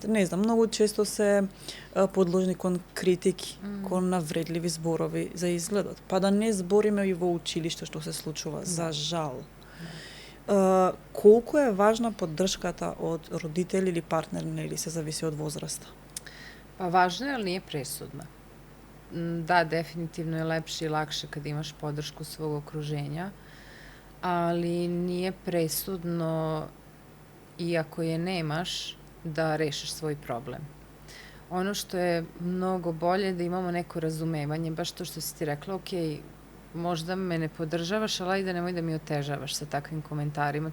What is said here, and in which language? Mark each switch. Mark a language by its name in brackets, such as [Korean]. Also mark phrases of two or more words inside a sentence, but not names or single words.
[Macedonian] Не знам, многу често се подложни кон критики, кон навредливи зборови за изгледот. Па да не збориме и во училиште што се случува, за жал. Колку е важна поддршката од родители или партнер, или се зависи од возраста? [Serbian] Pa važno je, ali nije presudna. Da, definitivno je lepše i lakše kad imaš podršku svog okruženja, ali nije presudno, iako je nemaš, da rešiš svoj problem. Ono što je mnogo bolje da imamo neko razumevanje, baš to što si ti rekla, ok, možda me ne podržavaš, ali ajde nemoj da mi otežavaš sa takvim komentarima.